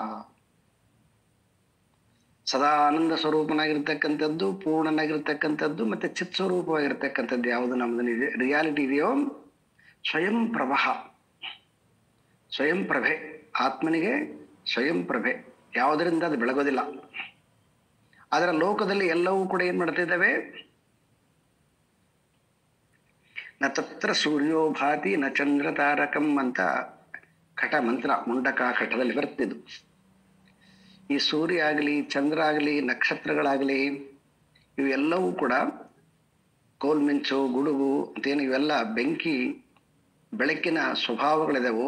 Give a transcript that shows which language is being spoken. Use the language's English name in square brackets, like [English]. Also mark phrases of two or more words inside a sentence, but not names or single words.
[Kannada] ಸದಾನಂದ ಸ್ವರೂಪನಾಗಿರ್ತಕ್ಕಂಥದ್ದು, ಪೂರ್ಣನಾಗಿರ್ತಕ್ಕಂಥದ್ದು, ಮತ್ತೆ ಚಿತ್ ಸ್ವರೂಪವಾಗಿರ್ತಕ್ಕಂಥದ್ದು ಯಾವುದು ನಮ್ದು ರಿಯಾಲಿಟಿ ಇದೆಯೋ [Sanskrit] ಸ್ವಯಂ ಪ್ರಭಃ, [Kannada] ಸ್ವಯಂ ಪ್ರಭೆ. ಆತ್ಮನಿಗೆ ಸ್ವಯಂ ಪ್ರಭೆ, ಯಾವುದರಿಂದ ಅದು ಬೆಳಗೋದಿಲ್ಲ. ಅದರ ಲೋಕದಲ್ಲಿ ಎಲ್ಲವೂ ಕೂಡ ಏನ್ ಮಾಡ್ತಿದ್ದಾವೆ? [Sanskrit] ನ ತತ್ರ ಸೂರ್ಯೋ ಭಾತಿ ನ ಚಂದ್ರ ತಾರಕಂ [Kannada] ಅಂತ ಕಟ ಮಂತ್ರ ಮುಂಡಕ ಕಟದಲ್ಲಿ ಬರ್ತಿದ್ದು. ಈ ಸೂರ್ಯ ಆಗಲಿ, ಚಂದ್ರ ಆಗಲಿ, ನಕ್ಷತ್ರಗಳಾಗಲಿ ಇವೆಲ್ಲವೂ ಕೂಡ ಕೋಲ್ಮಿಂಚು, ಗುಡುಗು ಅಂತೇನು ಇವೆಲ್ಲ ಬೆಂಕಿ ಬೆಳಕಿನ ಸ್ವಭಾವಗಳಿದೆವು.